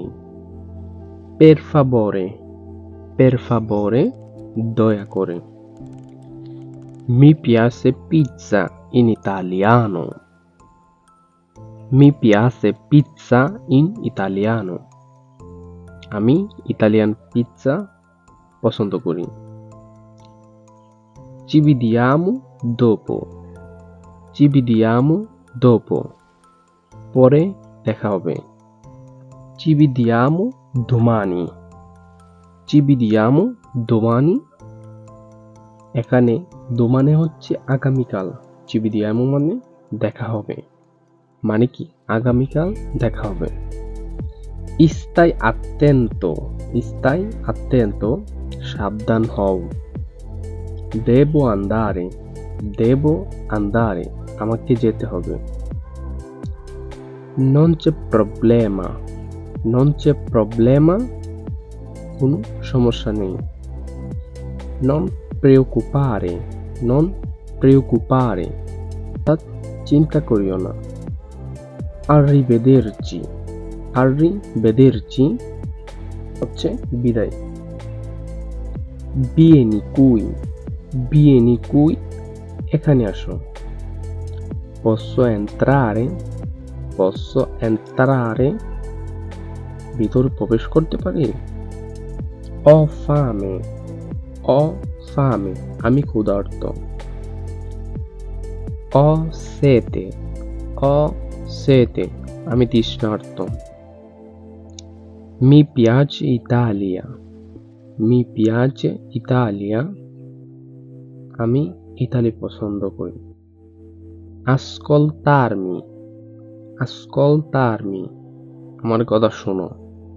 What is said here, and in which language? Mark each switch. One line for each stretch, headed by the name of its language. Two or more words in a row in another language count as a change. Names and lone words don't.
Italian: per favore, per favore,
Bangla: দয়া করে।
Italian: mi piace pizza in italiano, mi piace pizza in italiano,
Bangla: আমি ইতালিয়ান পিৎজা পছন্দ করি।
Italian: Ci vediamo dopo, ci vediamo dopo,
Bangla: পরে দেখা হবে।
Italian: Ci vediamo domani, ci vediamo domani,
Bangla: এখানে domani হচ্ছে আগামীকাল।
Italian: Ci vediamo
Bangla: মানে দেখা হবে, মানে কি আগামীকাল দেখা হবে।
Italian: Stai attento, stai attento,
Bangla: সাবধান হও।
Italian: devo andare, devo andare,
Bangla: আমাকে যেতে হবে।
Italian: non c'è problema, non c'è problema,
Bangla: কোনো সমস্যা নেই।
Italian: non preoccupare, non preoccupare,
Bangla: অর্থাৎ চিন্তা করিও না।
Italian: arrivederci, arrivederci
Bangla: হচ্ছে বিদায়।
Italian: vieni qui, vieni qui,
Bangla: এখানে আসো।
Italian: posso entrare, posso entrare,
Bangla: ভিতরে প্রবেশ করতে পারি।
Italian: ho fame, ho fame,
Bangla: আমি ক্ষুধার্ত।
Italian: ho sete, ho sete,
Bangla: আমি তৃষ্ণার্ত।
Italian: mi piace Italia, mi piace Italia,
Bangla: আমি ইতালি পছন্দ করি।
Italian: ascoltarmi, ascoltarmi,
Bangla: আমার কথা শোনো।